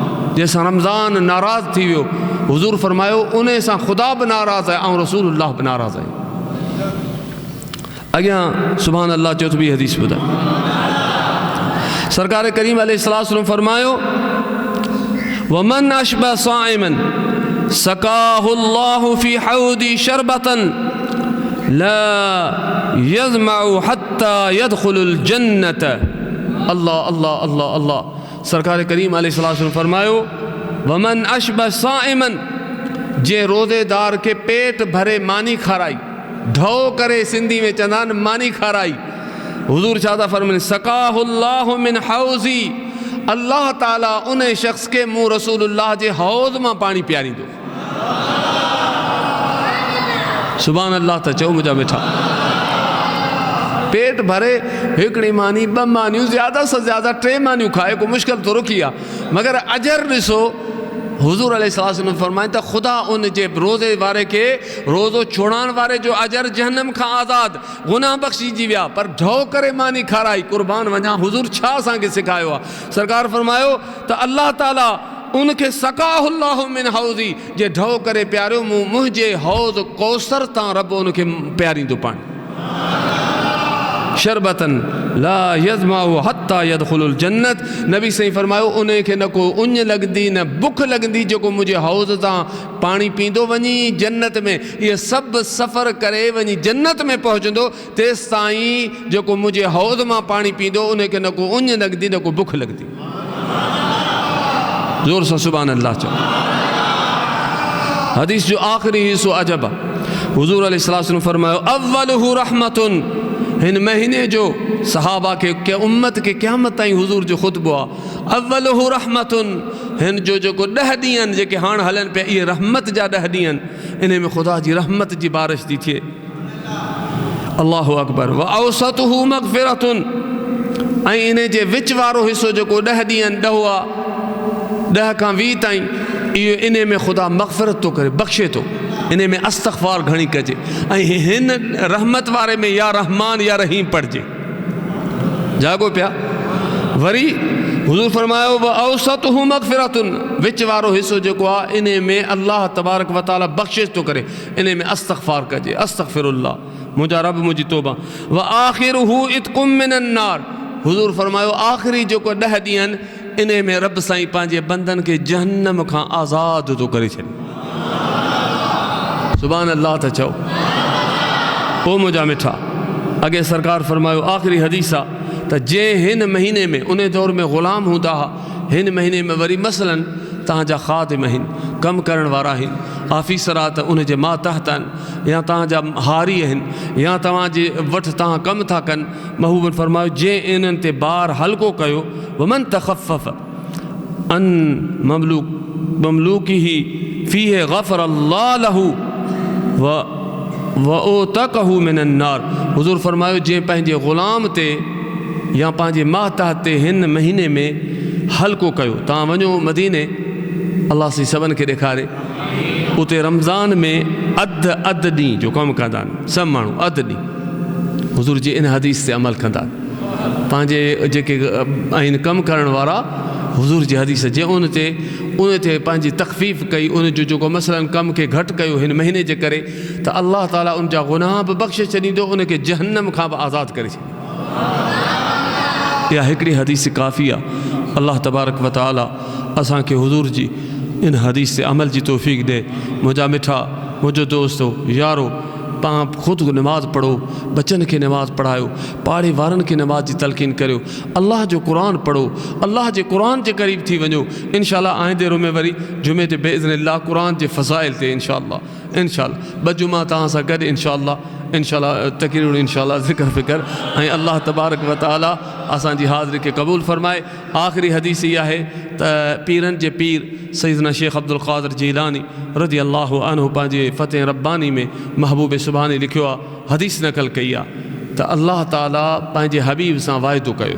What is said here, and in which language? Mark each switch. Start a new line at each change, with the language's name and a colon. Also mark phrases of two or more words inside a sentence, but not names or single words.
Sindhi: जंहिंसां रमज़ान नाराज़ थी वियो, हुज़ूर फरमायो उन सां ख़ुदा बि नाराज़ आहे ऐं रसूलुल्लाह बि नाराज़ आहे। अॻियां
Arabic: سبحان الله
Sindhi: चयो त ॿी हदीस ॿुधाए। सरकार करीम अलैहिस्सलाम फरमायो
Arabic: ومن أشبع صائما سقاه الله في حوضي شربة لا يظمأ حتى يدخل الجنة.
Sindhi: अल्लाह अल्लाह अल्लाह अल्लाह। सरकार करीम अलैहिस्सलाम फरमायो
Arabic: ومن أشبع صائما,
Sindhi: जे रोज़ेदार के पेट भरे मानी खाराई, ढो करे सिंधी में चंदा मानी खाराई। हुजूर छा था फरमाइनि
Arabic: سقاه الله من حوضي,
Sindhi: अल्लाह ताला उन शख्स के मुँह रसूलुल्लाह जे हौज़ मां पानी पियारींदो।
Arabic: سبحان الله.
Sindhi: त चओ मुंहिंजा मिठा, पेट भरे हिकिड़ी मानी ॿ मानियूं ज़्यादा से ज़्यादा 3 मानियूं खाए को मुश्किल थोरो की आहे, मगर अजर ॾिसो। हुजूर अलैहिस्सलाम फरमाइनि त ख़ुदा उन जे रोज़े वारे के रोज़ो छोड़ाइण वारे जो अजर जहन्नम खां आज़ाद गुनाह बख़्शिजी विया, पर ढो करे मानी खाराई। कुर्बान वञा, हुजूर छा असांखे सेखारियो आहे। सरकार फरमायो त अल्लाह ताला उनखे
Arabic: سقاه الله من حوضي,
Sindhi: जे ढो करे प्यारियो मूं मुंहिंजे हौज़ कौसर तां रब उनखे प्यारींदो पाणी।
Arabic: شربة لا يظمأ حتى يدخل الجنة.
Sindhi: नबी सही फरमायो उनखे न को उञ लॻंदी न बुख लॻंदी जेको मुंहिंजे हौज़ तां पाणी पींदो वञी जन्नत में। इहे सभु सफ़र करे वञी जन्नत में पहुचंदो, तेसि ताईं जेको मुंहिंजे हौज़ मां पाणी पींदो उनखे न को उञ लॻंदी न को बुख लॻंदी। ज़ोर सां
Arabic: سبحان الله
Sindhi: चओ। हदीस जो आख़िरी हिस्सो अजब आहे। हुजूर अलैहिस्सलाम फरमायो
Arabic: أوله رحمة,
Sindhi: हिन महीने जो सहाबा के उम्मत के क़यामत ताईं हुजूर जो ख़ुतबो आहे।
Arabic: أوله رحمة,
Sindhi: हिन जो जेको 10 ॾींहं आहिनि जेके हाणे हलनि पिया, इहे रहमत जा 10 ॾींहं आहिनि। इन में ख़ुदा जी रहमत जी बारिश थी थिए।
Arabic: الله أكبر. و أوسطه مغفرة,
Sindhi: ऐं इन जे विच वारो हिसो जेको 10 ॾींहं आहिनि, 10 आहे 10 खां 20 ताईं, इहो इन में ख़ुदा मग़फ़िरत थो करे, बख़्शे थो। इन में इस्तग़फ़ार घणी कजे, ऐं हिन रहमत वारे में
Arabic: يا رحمان يا رحيم
Sindhi: पढ़जे। जागो पिया। वरी हुजूर फरमायो
Arabic: و أوسطه مغفرة,
Sindhi: विच वारो हिसो जेको आहे इन में
Arabic: الله تبارك و تعالى
Sindhi: बख़्शिश थो करे। इन में इस्तग़फ़ार कजे, अस्तग़फ़िरुल्लाह, मुंहिंजा रब मुंहिंजी तौबा।
Arabic: و آخره عتق من النار,
Sindhi: हुजूर फरमायो आख़िरी जेको 10 ॾींहं आहिनि, इन में रब साईं पंहिंजे बंदनि खे जहन्नम खां आज़ादु थो करे छॾे।
Arabic: سبحان الله.
Sindhi: त चओ ओ मुंहिंजा मिठा, अॻे सरकार फरमायो आख़िरी हदीस आहे त जे हिन महीने में, उन दौर में ग़ुलाम हूंदा हुआ, हिन महीने में वरी मसलन तव्हांजा ख़ादिम आहिनि, कमु करण वारा आहिनि, ऑफिसर आहे त उनजे मातहत आहिनि, या तव्हांजा हारी आहिनि, या तव्हांजे वटि तव्हां कमु था कनि। महबूबन फरमायो जे इन्हनि ते बार हल्को कयो,
Arabic: ومن خفف عن مملوكه فيه غفر الله له و أعتقه من النار.
Sindhi: हुज़ूर फरमायो जे पंहिंजे ग़ुलाम ते या पंहिंजे मातहत ते हिन महीने में हल्को कयो। तव्हां वञो मदीने, अल्लाह सी सभिनि खे ॾेखारे, उते रमज़ान में अधु ॾींहं जो कमु कंदा आहिनि सभु माण्हू, अधु ॾींहुं हुज़ूर जी इन हदीस ते अमल कंदा आहिनि। पंहिंजे जेके आहिनि कमु करण वारा, हुज़ूर जी हदीस जे उन ते पंहिंजी तख़फ़ीफ़ कई, उन जो जेको मसलन कम खे घटि कयो हिन महीने जे करे, त अल्लाह ताला उन जा गुनाह बि बख़्शे छॾींदो, उनखे जहन्नम खां बि आज़ादु करे छॾींदो। इहा हिकिड़ी हदीस काफ़ी आहे।
Arabic: الله تبارك و تعالى
Sindhi: असांखे हुज़ूर जी इन हदीस ते अमल जी तौफ़ीक़ ॾे। मुंहिंजा मिठा, मुंहिंजो दोस्तो यारो, तव्हां ख़ुदि नमाज़ पढ़ो, बचनि खे नमाज़ पढ़ायो, पाड़े वारनि खे नमाज़ जी तलक़ीन करियो, अल्लाह जो क़ुरान पढ़ो, अल्लाह जे क़ुरान जे क़रीब थी वञो। इंशाअल्लाह आइंदे में वरी जुमे ते बेइज़्निल्लाह क़ुरान जे फ़ज़ाइल ते इंशाअल्लाह 2 जुमा तव्हां सां गॾु इंशाअल्लाह तक़रीर इंशाअल्लाह ज़िक्र फ़िक्र, ऐं
Arabic: الله تبارك و تعالى
Sindhi: असांजी हाज़िरी खे क़बूल फ़रमाए। आख़िरी हदीस इहा आहे त पीरनि जे पीर सैयदना शेख अब्दुल क़ादिर जीलानी
Arabic: رضي الله عنه
Sindhi: पंहिंजे फ़तेह रब्बानी में महबूब सुभाणे लिखियो आहे, हदीस नक़ल कई आहे त अल्लाह ताला पंहिंजे हबीब सां वाइदो कयो।